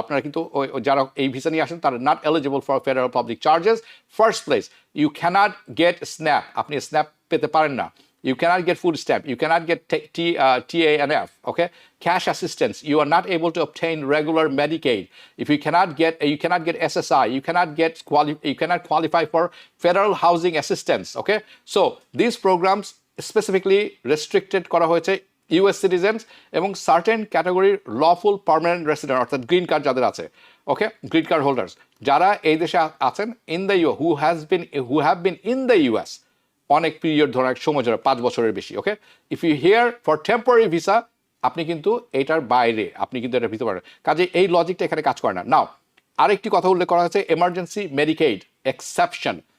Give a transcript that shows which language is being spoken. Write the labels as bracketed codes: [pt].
[bn] আপনারা কিন্তু যারা এই ভিসা নিয়ে আসেন তারা [en] not eligible for federal public charges. First place, you cannot get SNAP. [bn] আপনি SNAP পেতে পারেন না। [en] You cannot get food stamp. You cannot get TANF. Okay, cash assistance. You are not able to obtain regular Medicaid. If you cannot get SSI. You cannot qualify for federal housing assistance. Okay, so these programs specifically restricted করা হয়েছে US citizens এবং certain category lawful permanent resident [bn] অর্থাৎ green card যাদের আছে। ওকে, green card holders যারা এই দেশে আছেন [en] in the US who have been in the US [bn] অনেক পিরিয়ড ধরে, সময় ধরে 5 বছরের বেশি। ওকে, [en] if you here for temporary visa, [bn] আপনি কিন্তু এটার বাইরে, আপনি কিন্তু এটা ভিতরে পারেন, কাজে এই লজিকটা এখানে কাজ করে না। নাও আরেকটি কথা উল্লেখ করা হয়েছে, এমার্জেন্সি মেডিকেইড এক্সেপশন।